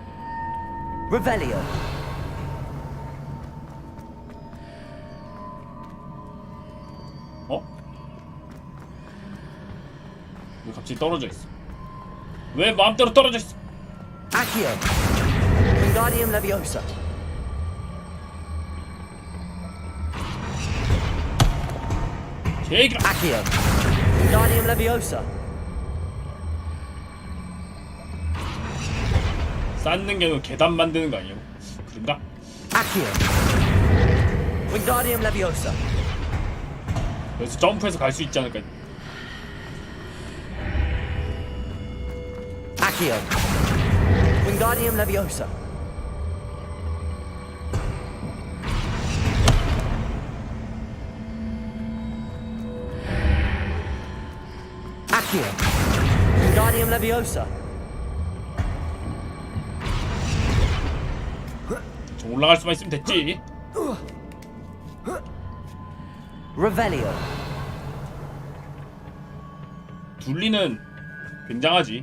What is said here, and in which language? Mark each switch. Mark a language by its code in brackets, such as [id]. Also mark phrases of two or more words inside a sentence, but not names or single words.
[ko] Revelio. 어? 왜 갑자기 떨어져 있어? 왜 마음대로 떨어져 있어? Accio. Wingardium Leviosa. 제이가. Accio. Wingardium Leviosa. 쌓는 게 아니고 계단 만드는 거 아니에요? 그런가? Accio. Wingardium Leviosa. 여기서 점프해서 갈 수 있지 않을까? Accio. Wingardium Leviosa. Accio. Wingardium Leviosa. 좀 올라갈 수만 있으면 됐지. Revelio. 둘리는 굉장하지.